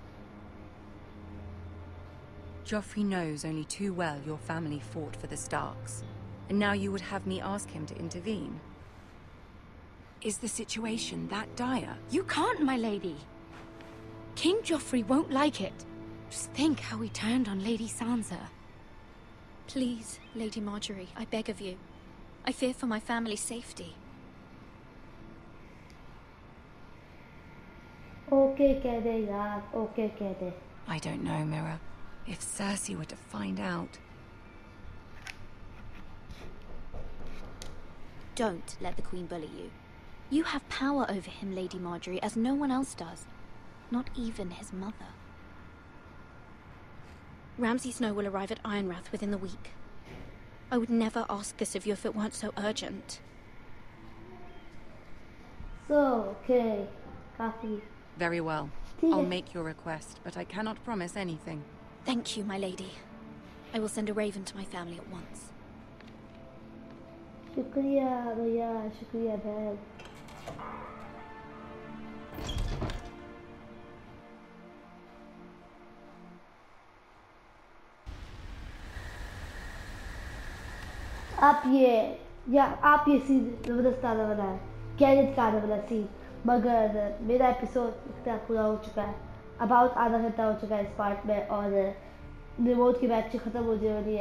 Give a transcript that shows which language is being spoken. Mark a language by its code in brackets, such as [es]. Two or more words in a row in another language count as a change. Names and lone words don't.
[en] Joffrey knows only too well your family fought for the Starks, and now you would have me ask him to intervene. Is the situation that dire? You can't, my lady. King Joffrey won't like it. Just think how he turned on Lady Sansa. Please, Lady Marjorie, I beg of you. I fear for my family's safety. [hi] Okay, कह दे यार. Okay, कह दे. [en] I don't know, Mira. If Cersei were to find out... Don't let the Queen bully you. You have power over him, Lady Marjorie, as no one else does. Not even his mother. Ramsay Snow will arrive at Ironrath within the week. I would never ask this of you if it weren't so urgent. So, okay. Coffee. Very well. I'll make your request, but I cannot promise anything. Thank you, my lady. I will send a raven to my family at once. [hi] शुक्रिया भैया, शुक्रिया बहन. आप ये सीन जबरदस्त आने वाला है, कैरेट का आने वाला सीन, मगर मेरा एपिसोड इतना पूरा हो चुका है, अबाउट आधा घंटा हो चुका है इस पार्ट में, और रिमोट की बैटरी ख़त्म हो जाने वाली है.